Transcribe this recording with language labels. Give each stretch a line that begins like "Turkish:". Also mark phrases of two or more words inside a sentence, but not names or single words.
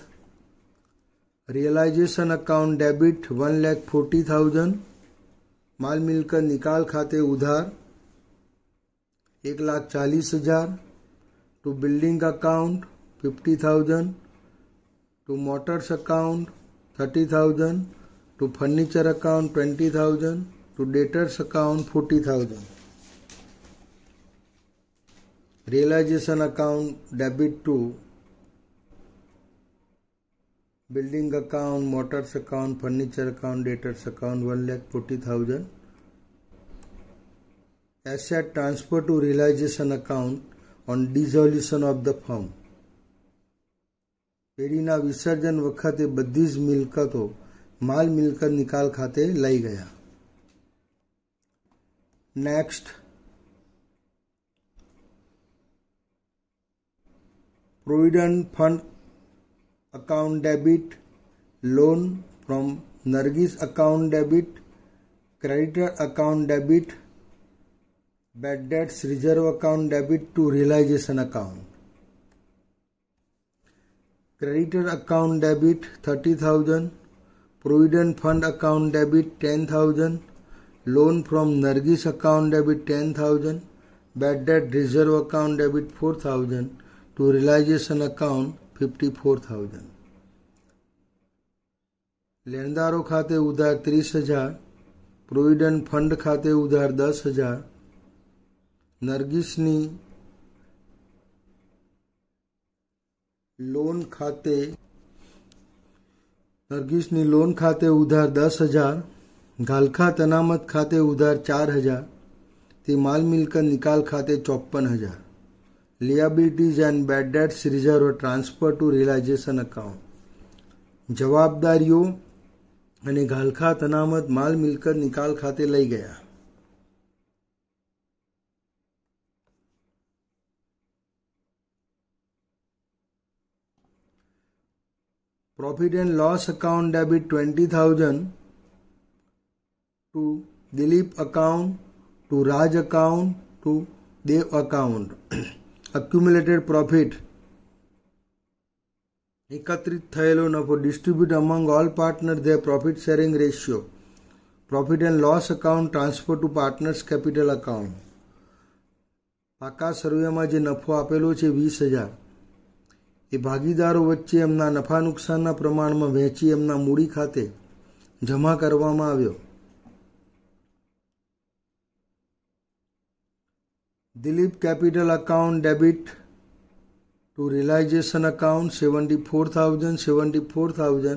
English: realization account debit 1,40,000,
Gujarati: માલ મિલકત નિકાલ ખાતે ઉધાર
English: 1,40,000, to building account 50,000, to motors account 30,000, to furniture account 20,000, to debtors account 40,000. realization account debit to building account, motors account, furniture account, debtors account 1,40,000. Asset transfer to realization account on dissolution of the firm.
Gujarati: પેઢીના વિસર્જન વખતે બધી જ મિલકતો માલ મિલકત નિકાલ ખાતે લઈ ગયા.
English: next, provident fund account debit, loan from Nargis account debit, creditor account debit, bad debts reserve account debit to realization account. Creditor account debit 30,000, provident fund account debit 10,000, loan from Nargis account debit 10,000, bad debt reserve account debit 4,000, to realization account 54,000.
Gujarati: લેણદારો ખાતે ઉધાર 30,000,
English: provident fund
Gujarati: ખાતે ઉધાર 10,000, નરગીસની લોન ખાતે ઉધાર 10,000, ગાલખા અનામત ખાતે ઉધાર 4,000, તે માલ મિલકત નિકાલ ખાતે 54,000.
English: Liabilities and bad debts reserve transfer to realization account.
Gujarati: જવાબદારીઓ અને ગાલખાત અનામત માલ મિલકત નિકાલ ખાતે લઈ ગયા.
English: Profit and loss account debit 20,000 to Dilip account, to Raj account, to Dev account. Accumulated profit
Gujarati: એકત્રિત થયેલો નફો
English: distribute among all partners their profit sharing ratio. profit and loss account transfer to partners capital account.
Gujarati: પાકા સર્વેમાં જે નફો આપેલો છે 20,000 એ ભાગીદારો વચ્ચે એમના નફા નુકસાનના પ્રમાણમાં વહેંચી એમના મૂડી ખાતે જમા કરવામાં આવ્યો.
English: દિલીપ capital account debit to realization account 74,000.